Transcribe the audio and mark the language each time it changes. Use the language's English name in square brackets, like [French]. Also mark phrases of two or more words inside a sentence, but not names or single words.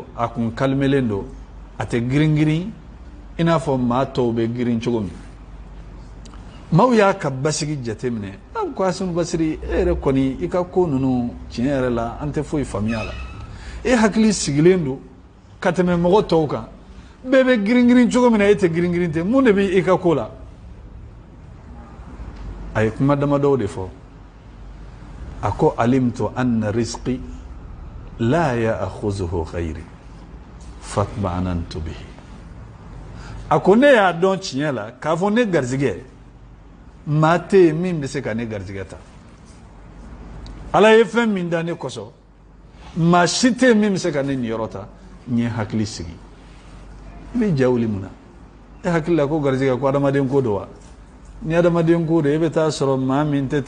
[Bambara] a kun kalimelen don a tɛ girin-girin i n'a fɔ maa tɔw bɛ girin cogo min maaw y'a ka basigi jateminɛ an ko Hasan Basiri e yɛrɛ kɔni i ka ko ninnu tiɲɛ yɛrɛ la an tɛ foyi faamuya la e hakili sigilen don ka tɛmɛ mɔgɔ tɔw kan bɛɛ bɛ girin-girin cogo min na e tɛ girin-girin tɛ mun de bɛ i ka ko la a ye kuma damadɔw de fɔ a ko [Arabic] علمت أن رزقي لا يأخذه غيري فاطمأننت به [Bambara] a ko ne y'a dɔn tiɲɛ la k'a fɔ ne garizigɛ maa tɛ yen min bɛ se ka ne garizigɛ ta ala ye fɛn min da ne kosɔn maa si tɛ yen min bɛ se ka ne niyɔrɔ ta n ye hakili sigi i bɛ ja wuli mun na e hakili la ko garizigɛ ko adamaden ko don wa ni adamaden ko don e bɛ taa sɔrɔ maa min tɛ